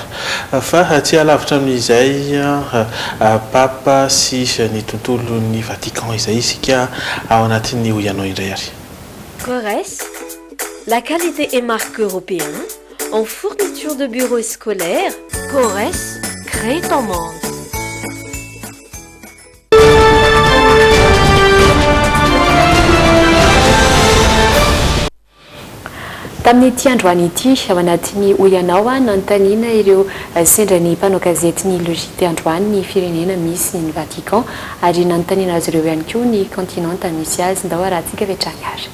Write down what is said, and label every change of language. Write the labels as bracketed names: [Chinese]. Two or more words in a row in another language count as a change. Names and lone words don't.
[Malagasy] Fa tsy alavitra amin'izay papa sy ny tontolon'ny Vatican izay isika ao anatin'ny hoianao indray ary. [French] Corres, la qualité et marque européenne en fourniture de bureaux scolaires. Corres, crée ton monde. [Malagasy] Tamin'ity androany ity ao anatin'ny hoianao nanontaniana ireo sendra ny mpanao gazety ny logité androany ny firenena misy ny Vatican ary nanontaniana azy ireo ihany koa ny continente misy azy ndao arahantsika vetrany ary.